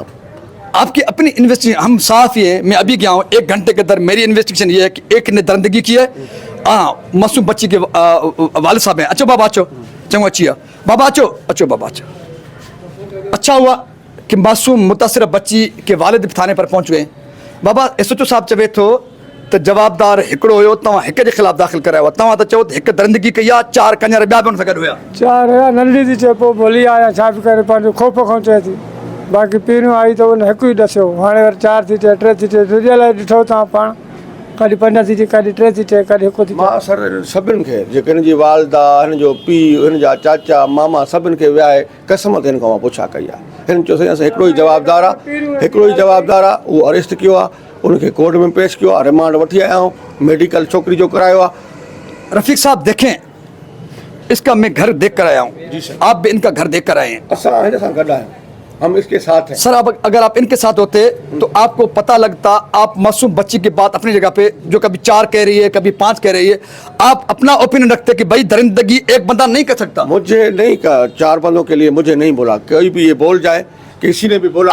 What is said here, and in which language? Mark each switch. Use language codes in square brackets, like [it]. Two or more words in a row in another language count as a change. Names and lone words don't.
[ur] آپ کی اپنی انویسٹیگیشن، ہم صاف یہ، میں ابھی گیا ہوں، 1 گھنٹے کے اندر میری انویسٹیگیشن یہ ہے کہ ایک نے درندگی کی ہے. معصوم بچی کے والد صاحب ہیں. [sd] अच्छो बाबा अच्छो, चंगो अच्छी बाबा अच्छो, अच्छो बाबा अच्छो। [ur] اچھا ہوا کہ معصوم متاثرہ بچی کے والد تھانے پر پہنچ گئے. [sd] बाबा SHO साहब चवे थो तो जवाबदार हिकिड़ो हुयो, तव्हां हिक जे ख़िलाफ़ दाख़िल करायो आहे। तव्हां त चओ त हिकु दरिंदगी कई आहे, 4 कंजर ॿिया बि हुन सां गॾु हुया। 4 हुया, नंढी थी चए पोइ भोली आया, छा बि करे पंहिंजो ख़ौफ़ खां चए थी। बाक़ी पहिरियों आई त उन हिकु ई ॾसियो, हाणे वरी 4 थी चए, 3 थी चए। दुनिया लाइ ॾिठो तव्हां पाण, कॾहिं 5 थी चए, कॾहिं 3 थी चए, कॾहिं 1 थी चए। मां सर सभिनि खे, जेके हिन जी वालदा, हिन जो पीउ, हिन जा चाचा, मामा, सभिनि खे विहाए क़सम ते हिन खां मां पुछा कई आहे। हिन चयो साईं असां हिकिड़ो ई जवाबदार आहे, हिकिड़ो ई जवाबदार आहे, उहो अरेस्ट कयो आहे, उनखे कोर्ट में पेश कियो आहे, रिमांड वठी आया आहियूं, मेडिकल छोकिरी जो करायो आहे। [ur] رفیق صاحب دیکھیں، اس کا میں گھر دیکھ کر آیا ہوں. جی سر. آپ بھی ان کا گھر دیکھ کر آئے ہیں. [sd] असां हिन सां गॾु आहियूं, [ur] ہم اس کے ساتھ ہیں. سر، اب اگر آپ ان کے ساتھ ہوتے تو آپ کو پتا لگتا، آپ معصوم بچی کی بات اپنی جگہ پہ، جو کبھی 4 کہہ رہی ہے، کبھی 5 کہہ رہی ہے، آپ اپنا اوپینین رکھتے کہ بھائی درندگی ایک بندہ نہیں کر سکتا. مجھے نہیں کہا، 4 بندوں کے لیے مجھے نہیں بولا، کوئی بھی یہ بول جائے، کسی نے بھی بولا.